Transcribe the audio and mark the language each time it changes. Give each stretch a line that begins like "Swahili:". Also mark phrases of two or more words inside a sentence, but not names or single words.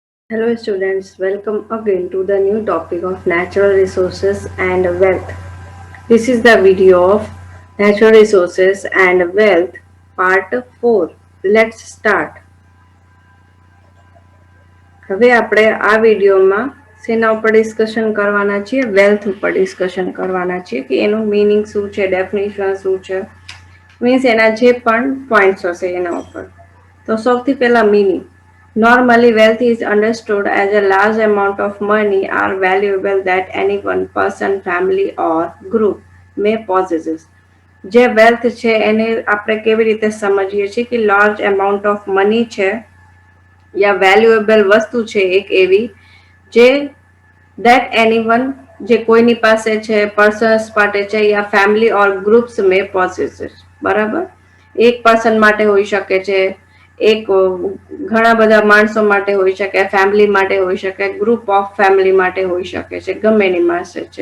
English: Hello students, welcome again to the new topic of natural resources and wealth. This is the video of natural resources and wealth part 4. Let's start.
Gujarati: હવે આપણે આ વિડીયોમાં શેના ઉપર ડિસ્કશન કરવાના છીએ? વેલ્થ ઉપર ડિસ્કશન કરવાના છીએ કે એનું મીનિંગ શું છે, ડેફિનેશન શું છે, મીન્સ એના જે પણ પોઈન્ટ્સ હશે એના ઉપર. તો સૌથી પહેલા મીનિંગ.
English: Normally, wealth is understood as a large amount of money or valuable that any one person, family, or group may possess.
Gujarati: જે વેલ્થ છે એને આપણે કેવી રીતે સમજીએ છીએ કે
English: large amount of money
Gujarati: છે યા વેલ્યુએબલ વસ્તુ છે એક એવી જે
English: that anyone
Gujarati: જે કોઈની પાસે છે, પર્સન્સ માટે છે યા
English: family or groups may possess.
Gujarati: બરાબર, એક પર્સન માટે હોઈ શકે છે, એક ઘણા બધા માણસો માટે હોઈ શકે, ફેમિલી માટે હોઈ શકે,
English: group of family
Gujarati: માટે હોઈ શકે છે, ગમે એની પાસે છે.